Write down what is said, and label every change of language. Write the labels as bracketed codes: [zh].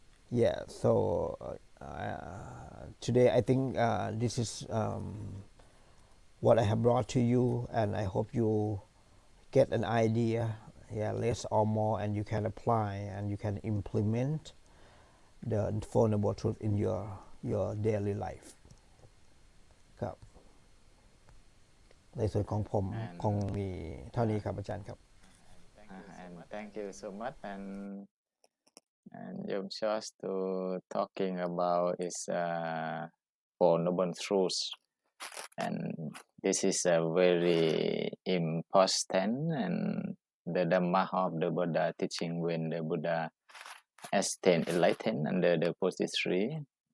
[en] Yeah, so today I think this is what I have brought to you, and I hope you get an idea, less or more, and you can apply and you can implement the Four Noble Truths in your daily life. [th] ครับ ในส่วนของผมคงมีเท่านี้ครับอาจารย์ครับ [en] And thank you so much. And you're just to talking about is Four Noble Truths, and this is a very important and the Dhamma of the Buddha teaching when the Buddha attained enlightened under the Bodhisattva.